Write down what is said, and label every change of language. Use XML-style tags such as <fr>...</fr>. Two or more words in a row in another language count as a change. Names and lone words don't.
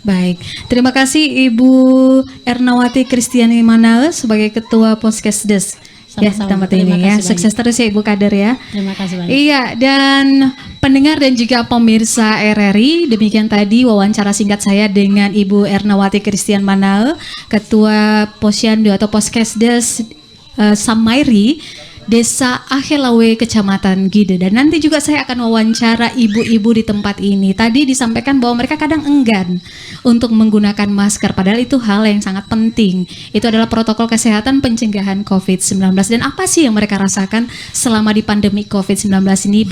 <id>Baik, terima kasih Ibu Ernawati Kristiani Manae sebagai Ketua Poskesdes ya tempat ini ya. Sukses terus ya Ibu Kader ya. Terima kasih banyak. Iya, dan pendengar dan juga pemirsa RRI, demikian tadi wawancara singkat saya dengan Ibu Ernawati Kristian Manae, Ketua Posyandu atau Poskesdes Samairi, Desa Akhelawe, Kecamatan Gide. Dan nanti juga saya akan wawancara ibu-ibu di tempat ini. Tadi disampaikan bahwa mereka kadang enggan untuk menggunakan masker, padahal itu hal yang sangat penting. Itu adalah protokol kesehatan pencegahan COVID-19. Dan apa sih yang mereka rasakan selama di pandemi COVID-19 ini?</id>